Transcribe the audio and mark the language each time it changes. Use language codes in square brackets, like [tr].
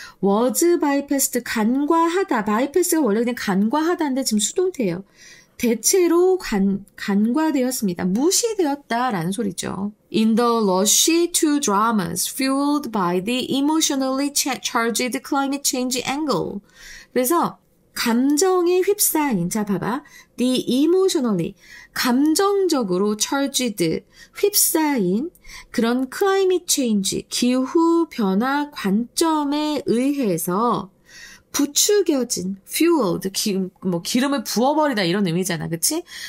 [en] was bypassed, 간과하다. [ko] bypass가 원래 그냥 간과하다인데 지금 수동태예요. 대체로 간과되었습니다. 무시되었다라는 소리죠. [en] In the rush to dramas fueled by the emotionally charged climate change angle. [ko] 그래서 감정에 휩싸인, 자 봐봐. [en] The emotionally, [ko] 감정적으로 charged, 휩싸인 그런 climate change, 기후 변화 관점에 의해서 부추겨진, fueled, 기름을 부어버리다 이런 의미잖아. 그치?